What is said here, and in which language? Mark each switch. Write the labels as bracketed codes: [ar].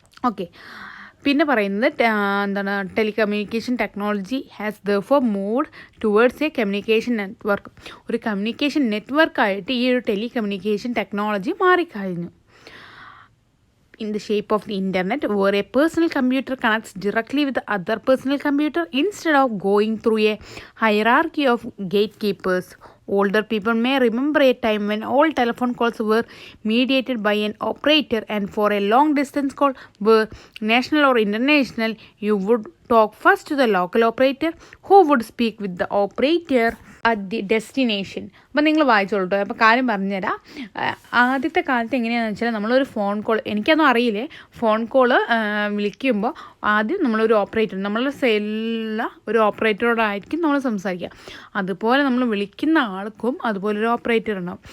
[en] okay, [ml] പിന്നെ പറയുന്നത് എന്താണ്, [en] Telecommunication technology has therefore moved towards a communication network. [ml] ഒരു കമ്മ്യൂണിക്കേഷൻ നെറ്റ്വർക്കായിട്ട് ഈ ഒരു ടെലികമ്മ്യൂണിക്കേഷൻ ടെക്നോളജി മാറിക്കഴിഞ്ഞു. [en] In the shape of the internet, where a personal computer connects directly with the other personal computer instead of going through a hierarchy of gatekeepers. Older people may remember a time when all telephone calls were mediated by an operator, and for a long distance call, were national or international, you would talk first to the local operator who would speak with the operator at the destination. [ml] അപ്പം നിങ്ങൾ വായിച്ചോളൂ കേട്ടോ. അപ്പോൾ കാര്യം പറഞ്ഞുതരാം. ആദ്യത്തെ കാലത്ത് എങ്ങനെയാണെന്ന് വെച്ചാൽ, നമ്മളൊരു ഫോൺ കോൾ, എനിക്കൊന്നും അറിയില്ലേ, ഫോൺ കോള് വിളിക്കുമ്പോൾ ആദ്യം നമ്മളൊരു ഓപ്പറേറ്റർ, നമ്മളുടെ സെല്ലുള്ള ഒരു ഓപ്പറേറ്ററോടായിരിക്കും നമ്മൾ സംസാരിക്കുക. അതുപോലെ നമ്മൾ വിളിക്കുന്ന ആൾക്കും അതുപോലെ ഒരു ഓപ്പറേറ്റർ ഉണ്ടാവും.